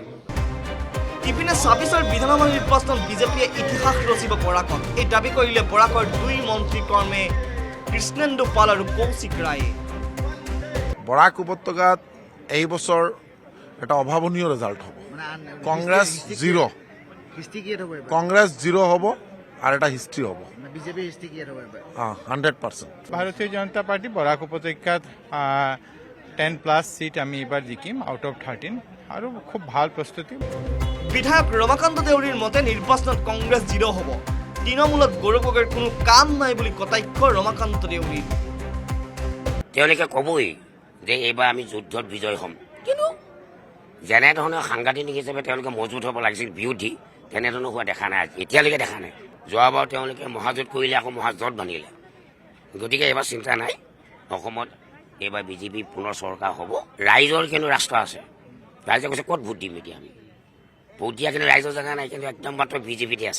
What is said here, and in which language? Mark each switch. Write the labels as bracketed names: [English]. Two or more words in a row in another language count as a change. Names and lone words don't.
[Assamese] ইপিনে 26ৰ বিধানসভা নিৰ্বাচনত বিজেপিয়ে ইতিহাস ৰচিব বৰাকত এই দাবী কৰিলে বৰাকৰ 2 মন্ত্ৰী কৰ্মে কৃষ্ণেন্দু পাল আৰু কৌশিক ৰায়ে বৰাক উপত্যকাত এই বছৰ এটা অভাৱনীয় রেজাল্ট হ'ব কংগ্ৰেছ 0 কংগ্ৰেছ 0 হ'ব [Bangla] আর এটা হিস্ট্রি হব বিজেপি হিস্ট্রি কি হবে 100% ভারতীয় জনতা পার্টি বরাক উপত্যকাত 10+ সিট আমি এবার জিকিম [English] out of [Bangla] 13 আর খুব ভাল প্রস্তুতি [Assamese] বিধায়ক ৰমাকান্ত দেউৰীৰ মতে নিৰ্বাচনত কংগ্ৰেছ 0 হ'ব তৃণমূলত গৌৰৱ গগৈৰ কোনো কাম নাই বুলি কটাক্ষ ৰমাকান্ত দেউৰীৰ তেওঁলোকে কবই যে এইবাৰ আমি যুদ্ধত বিজয় হ'ম কিন্তু যেনেধৰণৰ সাংঘাতিক হিচাপে তেওঁলোকে মজবুত হ'ব লাগিছিল বিৰোধী তেনেধৰণৰ হোৱা দেখা নাই এতিয়ালৈকে দেখা নাই যোৱাবাৰ তেওঁলোকে মহাজোঁট কৰিলে আকৌ মহাজোঁট বান্ধিলে গতিকে এইবাৰ চিন্তা নাই অসমত এইবাৰ বিজেপি পুনৰ চৰকাৰ হ'ব ৰাইজৰ কিন্তু ৰাষ্ট্ৰ আছে ৰাইজে কৈছে ক'ত ভোট দিম এতিয়া আমি ভোট দিয়া কিন্তু ৰাইজৰ জেগা নাই, কিন্তু একদম মাত্ৰ বিজেপিতে আছে।